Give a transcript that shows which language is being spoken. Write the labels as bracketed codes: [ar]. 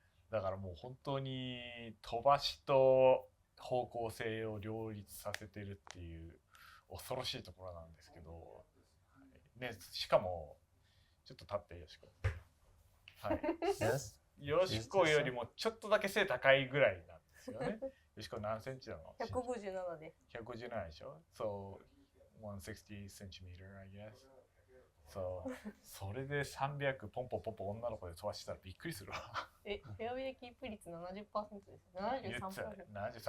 [ja] だからもう本当に飛ばしと方向性を両立させてるっていう恐ろしいところなんですけど、ね、しかもちょっと立ってよしこ。はい、よしこよりもちょっとだけ背高いぐらいなんですよね。よしこ何センチなの？157です。 157でしょ [en] ?So, 160 centimeter, I guess. [ja] So, それで300ポンポンポンポン女の子で飛ばしたらびっくりするわ。フェアウェイキープ率 70% です。